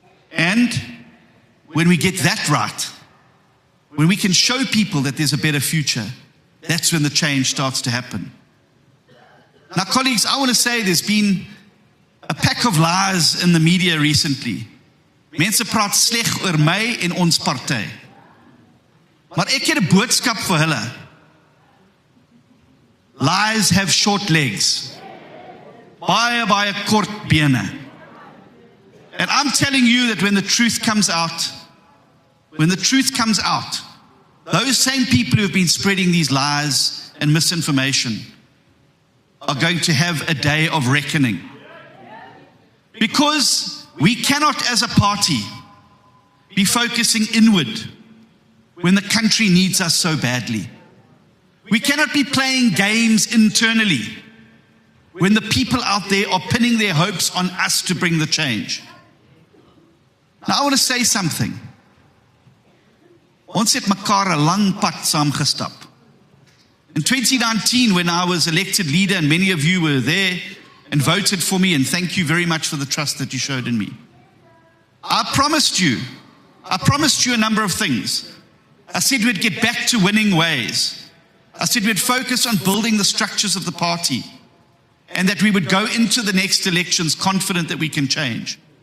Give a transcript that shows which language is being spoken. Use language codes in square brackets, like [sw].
[en] And when we get that right, when we can show people that there's a better future, that's when the change starts to happen. Now, colleagues, I want to say there's been a pack of lies in the media recently. [af] Mense praat sleg oor my en ons party. Maar ek het 'n boodskap vir hulle. [en] Lies have short legs. [af] Baie kort bene. [en] And I'm telling you that when the truth comes out, those same people who have been spreading these lies and misinformation are going to have a day of reckoning. Because we cannot as a party be focusing inward when the country needs us so badly. We cannot be playing games internally when the people out there are pinning their hopes on us to bring the change. Now I want to say something. [af] Ons het mekaar 'n lang pad saamgestap. [en] In 2019, when I was elected leader, and many of you were there and voted for me, and thank you very much for the trust that you showed in me. I promised you a number of things. I said we'd get back to winning ways. I said we'd focus on building the structures of the party, and that we would go into the next elections confident that we can change.